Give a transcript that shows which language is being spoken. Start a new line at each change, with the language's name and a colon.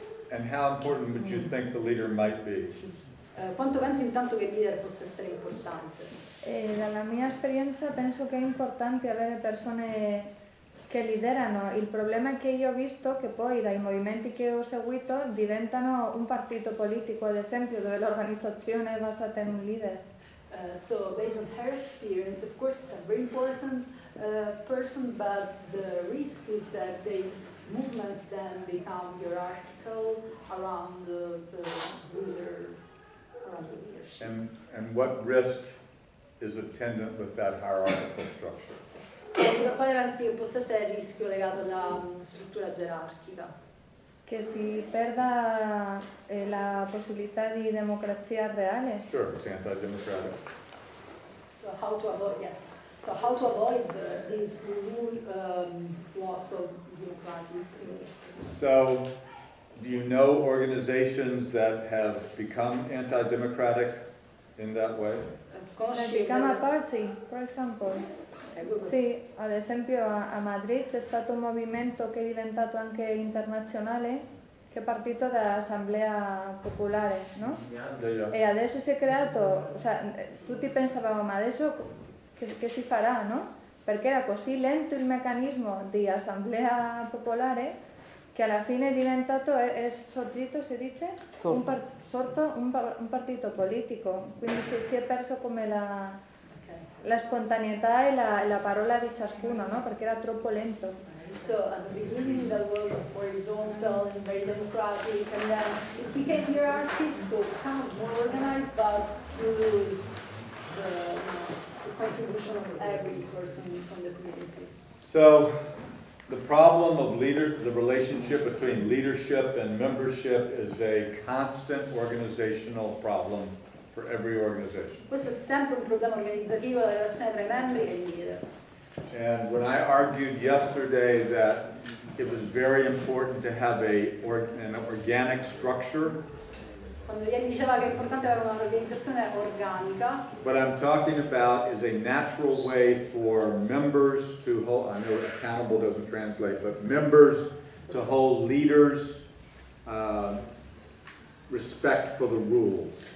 English: And how important would you think the leader might be?
Italian: Quanto pensi intanto che il leader possa essere importante? Dalla mia esperienza penso che è importante avere persone che liderano. Il problema è che io ho visto che poi dai movimenti che ho seguito diventano un partito politico, ad esempio, dove l'organizzazione è basata in un leader.
English: So based on her experience, of course it's a very important person, but the risk is that the movements then become hierarchical around the leader, around the leadership. And what risk is attendant with that hierarchical structure?
Italian: Quale pensi che possa essere il rischio legato alla struttura gerarchica? Che si perda la possibilità di democrazia reale.
English: Sure, it's anti-democratic. So how to avoid, yes. So how to avoid this loss of democratic. So, do you know organizations that have become anti-democratic in that way? The Gamma Party, for example.
Italian: Sì, ad esempio a Madrid c'è stato un movimento che è diventato anche internazionale, che è partito dall'Assemblea Popolare, no? E adesso si è creato, tutti pensavamo, ma adesso che si farà, no? Perché era così lento il meccanismo di Assemblea Popolare che alla fine è diventato, è sorgito, si dice? Sorto un partito politico, quindi si è perso come la spontaneità e la parola di ciascuno, no? Perché era troppo lento.
English: So at the beginning that was horizontal and very democratic, and then it became hierarchic, so kind of more organized, but you lose the contribution of every person from the community. So, the problem of the relationship between leadership and membership is a constant organizational problem for every organization.
Italian: Questo è sempre un problema organizzativo, la relazione tra i membri e il leader.
English: And when I argued yesterday that it was very important to have an organic structure,
Italian: Quando ieri diceva che è importante avere un'organizzazione organica,
English: what I'm talking about is a natural way for members to hold, I know accountable doesn't translate, but members to hold leaders respect for the rules.